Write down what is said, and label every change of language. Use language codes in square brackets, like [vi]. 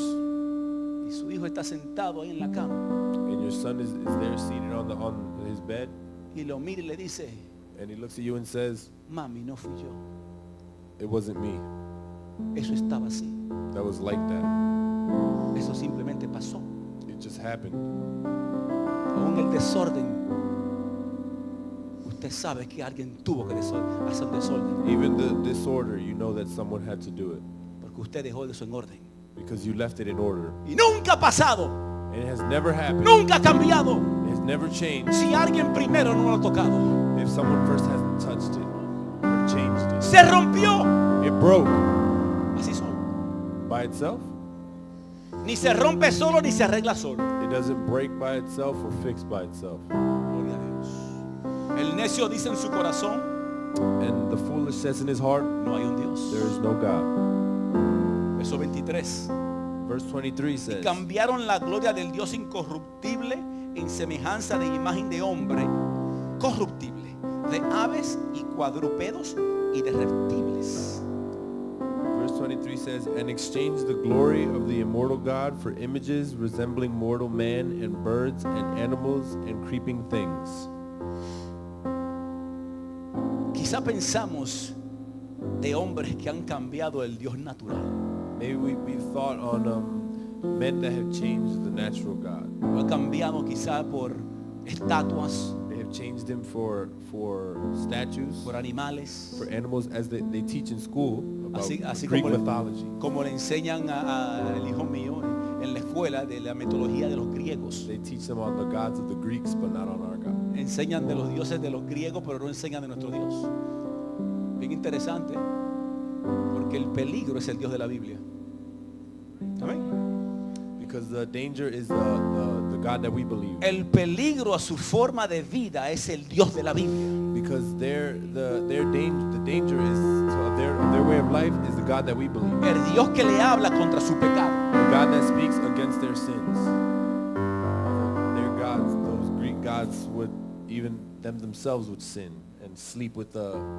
[es] Y su hijo está sentado ahí en la cama. [en] and your son is there seated on his bed [es] Y lo mira y le dice, [en] and he looks at you and says, [es] mami, no fui yo. [en] it wasn't me. [es] Eso estaba así. [en] That was like that. [es] Eso simplemente pasó. [en] It just happened. [es] Aún el desorden. Usted sabe que alguien tuvo que hacer un desorden. [en] Even the disorder, you know that someone had to do it [es] Porque usted dejó eso en orden. [en] because you left it in order. [es] Y nunca ha pasado. [en] And it has never happened. [es] Nunca ha cambiado. [en] It has never changed [es] Si alguien primero no lo ha tocado. [en] if someone first hasn't touched it or changed it. [es] Se rompió. [en] It broke [es] Así solo. [en] by itself. [es] Ni se rompe solo ni se arregla solo. [en] It doesn't break by itself or fix by itself. [es] Gloria a Dios. El necio dice en su corazón, [en] And the foolish says in his heart, [es] no hay un Dios. [en] there is no God. [es] Verso 23. [en] Verse 23 says, [es] Cambiaron la gloria del Dios incorruptible en semejanza de imagen de hombre corruptible, de aves y cuadrúpedos y de reptiles. [en] Verse 23 says, and exchanged the glory of the immortal God for images resembling mortal man and birds and animals and creeping things. [es] Quizá pensamos de hombres que han cambiado el Dios natural. [en] Maybe we've thought on men that have changed the natural God. [es] Lo cambiamos quizá por estatuas, [en] They have changed him for statues, [es] por animales, [en] for animals, as they teach in school about [es] así [en] Greek [es] como, [en] mythology. [es] como le enseñan al hijo mío en la escuela de la mitología de los griegos. [en] They teach them on the gods of the Greeks, but not on our God. [es] Enseñan de los dioses de los griegos, pero no enseñan de nuestro Dios. Bien interesante, porque el peligro es el Dios de la Biblia. Amén. [en] Because the danger is the God that we believe. [es] El peligro a su forma de vida es el Dios de la Biblia. [en] Because the danger is their way of life is the God that we believe. [es] El Dios que le habla contra su pecado. [en] The God that speaks against their sins. Their gods, those Greek gods, would even themselves would sin and sleep with the